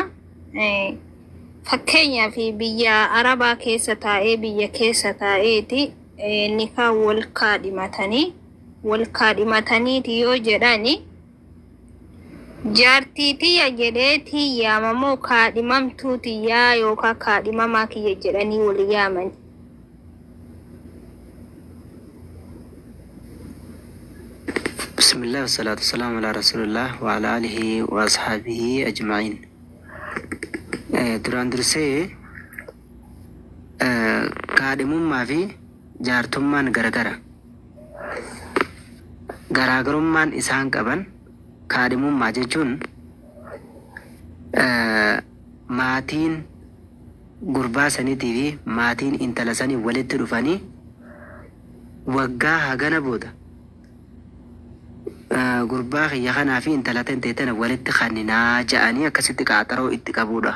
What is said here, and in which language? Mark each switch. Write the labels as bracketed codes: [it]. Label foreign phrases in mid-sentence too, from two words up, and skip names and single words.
[om] Fakkeenyaa fi biyya Arabaa keessa taa'ee biyya keessa taa'eeti nikaa wal kaadhimataniiti yoo jedhani jaartii tiyya jedheeti yaamamoo kaadhimamtuu tiyyaa yookaan kaadhimamaa kiyya jedhanii wal yaaman. [ar] بسم الله والصلاة والسلام على رسول الله وعلى آله وأصحابه أجمعين. [om] duraan dursee kaadhimummaa fi jaartummaan garaagarummaan isaan qaban. Kaadhimummaa jechuun maatiin gurbaa saniitii fi maatiin intala sanii walitti dhufanii waggaa hagana booda gurbaa kiyya kanaa fi intala tana walitti kanninaa ja'anii akkasitti qaaxaroo itti qabuudha.